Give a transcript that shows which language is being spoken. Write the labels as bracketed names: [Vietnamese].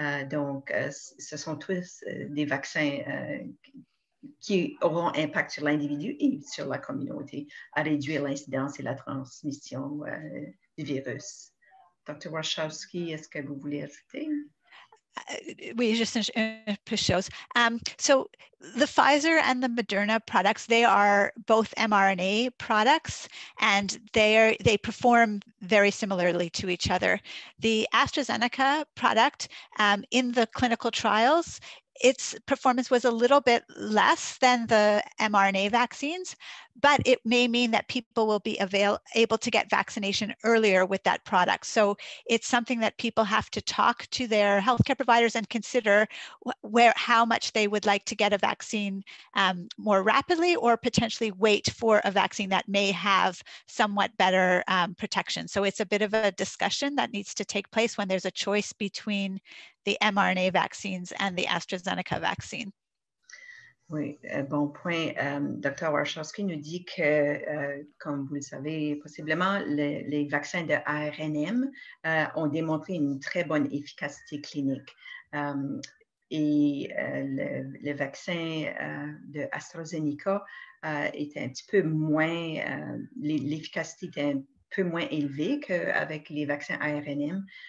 [French] Donc, ce sont tous des vaccins qui auront impact sur l'individu et sur la communauté à réduire l'incidence et la transmission du virus. Dr. Warshawski, est-ce que vous voulez ajouter? Oui, just push shows. [English] So the Pfizer and the Moderna products, they are both mRNA products, and they perform very similarly to each other. The AstraZeneca product in the clinical trials, its performance was a little bit less than the mRNA vaccines, but it may mean that people will be able to get vaccination earlier with that product. So it's something that people have to talk to their healthcare providers and consider how much they would like to get a vaccine more rapidly, or potentially wait for a vaccine that may have somewhat better protection. So it's a bit of a discussion that needs to take place when there's a choice between the mRNA vaccines and the AstraZeneca vaccine. [French] Oui, bon point. Dr. Warshawski nous dit que, comme vous le savez, possiblement, les vaccins de ARNM ont démontré une très bonne efficacité clinique. Et le vaccin de AstraZeneca était un petit peu moins, l'efficacité était un peu moins élevée qu'avec les vaccins ARNM.